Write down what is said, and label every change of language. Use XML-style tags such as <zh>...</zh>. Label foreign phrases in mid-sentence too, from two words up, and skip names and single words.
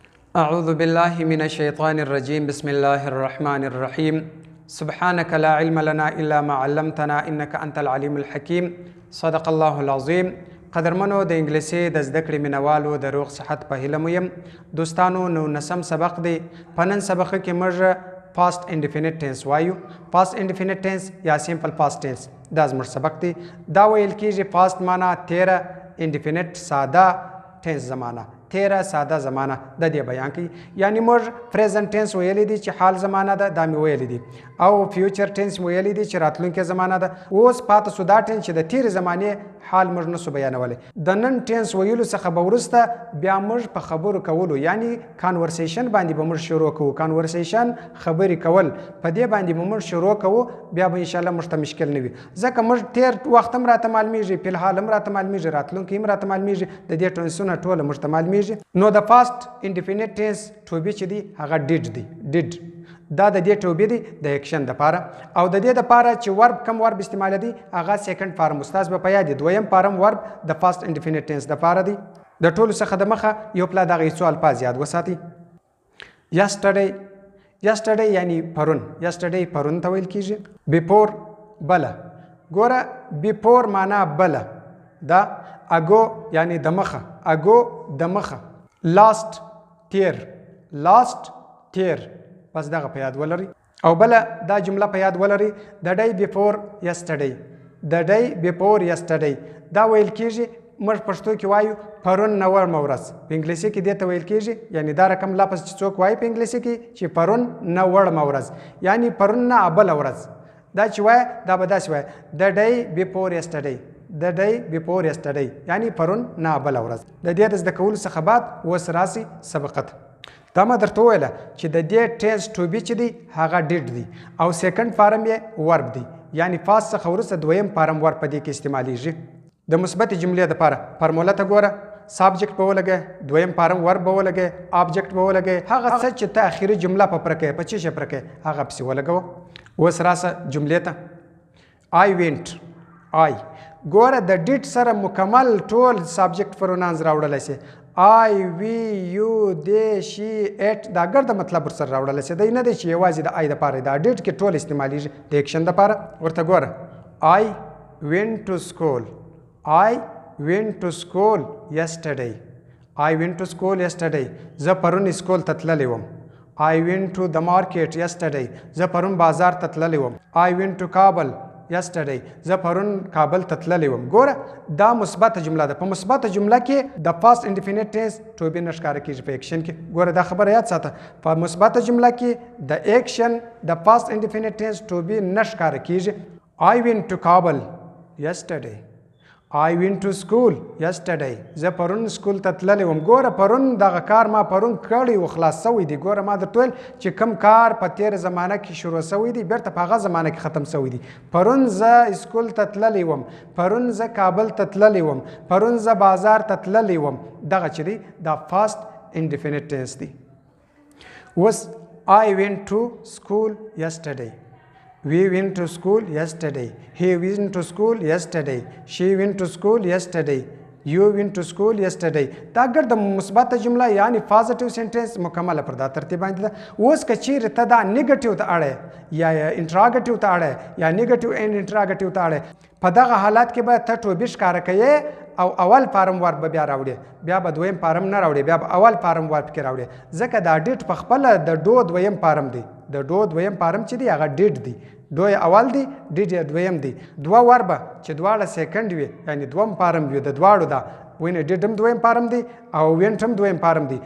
<ar>أعوذ بالله من الشيطان الرجيم بسم الله الرحمن الرحيم سبحانك لا علم لنا إلا ما علمتنا إنك أنت العليم الحكيم صدق الله العظيم</ar> <ps>قدرمنو د انګلیسي د زده کړې مینوالو د روغ صحت په هیله مو یم دوستانو. نو نسم سبق دی. په نن سبق کې موږ</ps> <en>past indefinite tense</en> <ps>وایو.</ps> <en>past indefinite tense</en> <ps>یا</ps> <en>simple past tense</en> <ps>دا زموږ سبق دی. دا ویل کېږي past معنا تیره، indefinite ساده، tense زمانه تیره ساده زمانه د دې بیان کوي. یعنی موږ</ps> <en>present tense</en> <ps>ویلی دي چې حال زمانه ده، دا مې ویلی دي، او</ps> <en>future tense</en> <ps>ویلی دي چې راتلونکې زمانه ده. اوس پاته سو دا tense چې د تیرې زمانې حال موږ نسو بیانولی. د نن tense ویلو څخه به وروسته بیا موږ په خبرو کولو یعنی conversation باندې به موږ شروع کوو. conversation خبرې کول، په دې باندې به موږ شروع کوو. بیا به انشاءالله موږ ته مشکل نه وي، ځکه موږ تیر وخت هم راته معلومیږي، فی الحال هم راته معلومیږي، راتلونکي هم راته معلومیږي، د دې ټنسونه ټوله موږ ته معلومیږي. نو د</ps> <en>past indefinite tense to be</en> <ps>چې دی هغه did دی. did دا د دې</ps> <en>to be</en> <ps>دی د action دپاره، او د دې دپاره چې ورب کم ورب استعمال دی هغه</ps> <en>second form</en> <ps>استاذ به په یاد دی. دویم</ps> <en>form verb</en> <ps>د</ps> <en>past indefinite tense</en> <ps>دپاره دی. د ټولو څخه د مخه یو پلا دغه څو الفاظ یاد وساتئ. yesterday یعنی پرون، yesterday پرون ته ویل کېږي. before بله، ګوره before معنا بله دا. ago یعنی د مخه، ago د مخه. last تیر، last تیر، بس دغه په یاد ولرئ. او بله دا جمله په یاد ولرئ</ps> <en>the day before yesterday. the day before yesterday</en> <ps>دا ویل کېږي موږ پښتو کې وایو پرون نوړمه ورځ، په انګلیسي کې دې ته ویل کېږي. یعنی دا رقم لفظ چې څوک وایي په انګلیسي کې چې پرون نوړمه ورځ یعنی پرون نه بله ورځ، دا چې وایه دا به داسې وایه</ps> <en>the day before yesterday. the day before yesterday</en> <ps>یعنی پرون نه بله ورځ. د دې د زده کولو څخه بعد اوس راسي سبقت. دا ما درته وویله چې د دې</ps> <en>tense to be</en> <ps>چې دی هغه did دی، او</ps> <en>second form</en> <ps>یې verb دی. یعنی past څخه وروسته دویم</ps> <en>form verb</en> <ps>په دې کې استعمالیږي. د مثبتې جملې دپاره فارموله ته ګوره. subject به ولګئ، دویم</ps> <en>form verb</en> <ps>به ولګئ، object به ولګئ، هغه څه چې ته اخري جمله په پوره کوې په څه شي پوره کوې هغه پسې ولګوه. اوس راسه جملې ته.</ps> <en>I went I</en> <ps>ګوره د did سره مکمل ټول</ps> <en>subject pronouns</en> <ps>راوړلی سي.</ps> <en>I, we, you, they, she, it</en> <ps>دا ګرده مطلب ورسره راوړلی سي. دی نه دی چې یوازې د I دپاره، دا did کې ټول استعمالیږي د action دپاره. ورته ګوره</ps> <en>I went to school. I went to school yesterday. I went to school yesterday.</en> <ps>زه پرون سکول ته تللی وم.</ps> <en>I went to the market yesterday.</en> <ps>زه پرون بازار ته تللی وم.</ps> <en>I went to Kabul yesterday.</en> <ps>زه پرون کابل ته تللی وم. ګوره دا مثبته جمله ده. په مثبته جمله کې د</ps> <en>past indefinite tense to be</en> <ps>نه ښکاره کېږي په action کې. ګوره دا خبره یاد ساته، په مثبته جمله کې د action د</ps> <en>past indefinite tense to be</en> <ps>نه ښکاره کېږي.</ps> <en>I went to Kabul yesterday. I went to school yesterday.</en> <ps>زه پرون سکول ته تللی وم. ګوره پرون دغه کار ما پرون کړی و، خلاص سوی دی. ګوره ما درته ویل چې کوم کار په تېره زمانه کې شروع سوی دی بیرته په هغه زمانه کې ختم سوی دی. پرون زه سکول ته تللی وم، پرون زه کابل ته تللی وم، پرون زه بازار ته تللی وم. دغه چې دی دا</ps> <en>past indefinite tense</en> <ps>دی.</ps> <en>اوس I went to school yesterday. We went to school yesterday. He went to school yesterday. She went to school yesterday. You went to school yesterday.</en> <ps>دا ګرده مثبته جمله یعنی</ps> <en>positive sentence</en> <ps>مکمله پر دا ترتیب باندې ده. اوس که چیرې ته دا نیګټیو ته اړی یا انټراګټیو ته اړی یا</ps> <en>negative and interrogative</en> <ps>ته اړی، په دغه حالات کې به ته</ps> <en>to be</en> <ps>ښکاره کوې او اول</ps> <en>form verb</en> <ps>به بیا راوړې، بیا به دویم فارم نه راوړې، بیا به اول</ps> <en>form verb</en> <ps>کې راوړې. ځکه دا did په خپله د do دویم فارم دی. د do دویم فارم چې دی هغه did دی. دو اول دی، did یې دویم دی. دوه وربه چې دواړه سیکنډ وي یعنی دوم فارم وي د دواړو دا وینې did هم دویم فارم دی او went هم دویم فارم دی.</ps>